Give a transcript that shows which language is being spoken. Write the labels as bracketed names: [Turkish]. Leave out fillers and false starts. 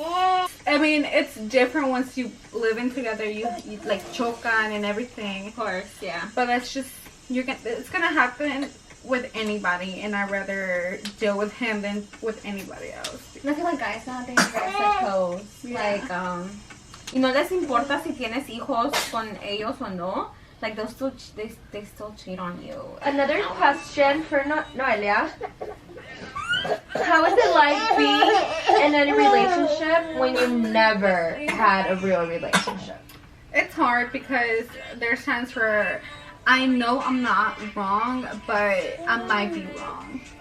[English] I mean, it's different once you live in together, you like [Spanish] chocan [English] and everything. Of course, yeah. But that's just, it's gonna happen with anybody, and I'd rather deal with him than with anybody else. I feel like guys nowadays are such hoes. Like, [Spanish] y no les importa si tienes hijos con ellos o no. [English] Like, they still cheat on you. Another question for Noelia. How is it like being in a relationship when you never had a real relationship? It's hard because there's times where I know I'm not wrong, but I might be wrong.